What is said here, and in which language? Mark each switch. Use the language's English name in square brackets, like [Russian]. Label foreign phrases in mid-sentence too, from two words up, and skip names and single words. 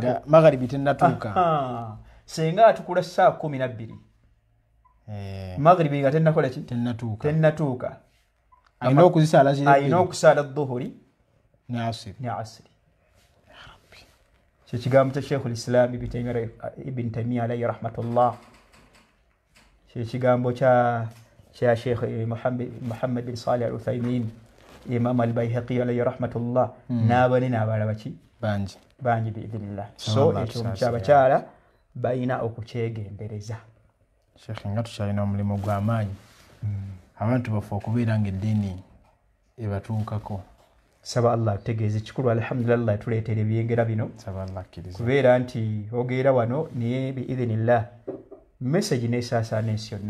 [Ganda] nga magharibi tennatuuka. Senga atukula saa 12 magharibi nga tennakola ki tennatuuka, alina okuzisaala ziri alina okusaala dhuhuri ne asiri. Kyekigambo kya Sheikhul Islam Ibn Taymiyyah [Arabic] عليه رحمة الله, [Ganda] kyekigambo kya Sheikh Muhammad bin Salih al-Uthaymin, Imam al-Bayhaqi [Arabic] عليه رحمة الله, [Ganda] n'abali n'abalala baki bangi biidhnillah. So ekyo abakyala balina okukyegendereza. Sheikh nga tukyalina omulimu gw'amaanyi abantu bafe okubeera ng'eddiini ebatuukako. Saba Allah tutegeeze kikulu, alhamdulillah yatuleetera ebyengera bino kubeera nti ogeera wano naye biidhnillah message neesaasaana ensi yonna.